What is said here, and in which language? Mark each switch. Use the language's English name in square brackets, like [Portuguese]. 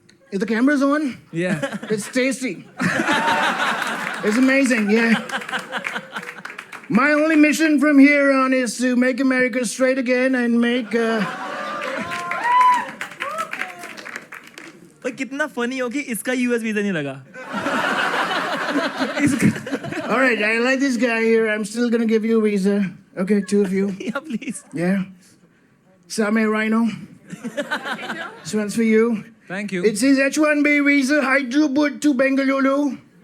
[English] If the camera's on, Yeah. it's tasty. It's amazing, yeah. My only mission from here on is to make America straight again and make. [Hindi] भाई कितना funny हो कि इसका US visa नहीं लगा. [English] All right, I like this guy here. I'm still gonna give you a visa. Okay, two of you. Yeah, please. Yeah. Same Rhino. This one's for you. Thank you. It says H1B visa, Hyderabad to Bengaluru.